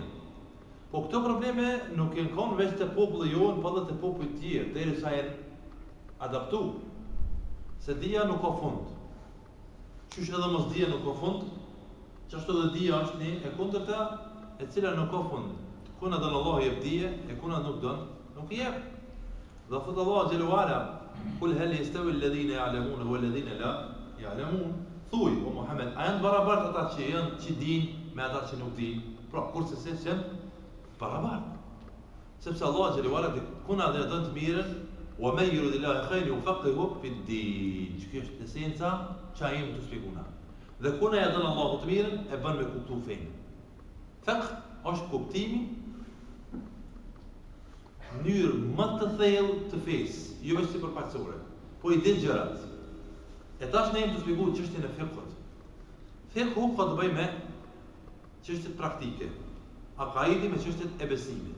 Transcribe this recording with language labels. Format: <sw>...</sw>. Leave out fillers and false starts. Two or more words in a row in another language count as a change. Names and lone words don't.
<sq>Po këto probleme nuk janë kanë veç të popullit jonë, po edhe të popujt tjerë, derisa janë adaptu. Se dija nuk ka fund. Qysh edhe mos dija nuk ka fund, çashtu edhe dija është një e kundërta, e cila nuk ka fund. Kuna don Allahu jep dije, e kuna nuk don, nuk jep. Dhe thot</sq> <ar>Allahu جل وعلا: "قل هل يستوي الذين يعلمون والذين لا يعلمون."</ar> <sq>Thuaj, o Muhammed, a janë barabartë ata që dinë me ata që nuk dinë? Pra, kurse se janë barabartë. Sepse Allah</sq> <ar>جل وعلا</ar> <sq>kuna dhe don të mirën,</sq> <ar>ومن يرد الله خيرا يفقهه في الدين.</ar> <sq>Kjo është esenca që jemi të shpjegojmë. Dhe kuna ja don Allahu të mirën, e bën me kuptu fenë. Fiqh është kuptimi në mënyrë më të thellë të fesë, jo vetëm sipërfaqësore, po i din gjërat. E tash ne jemi të shpjegojmë çështjen e fiqhut. Fiqhu ka të bëjë me çështjet praktike, akaidi me çështjet e besimit.</sq>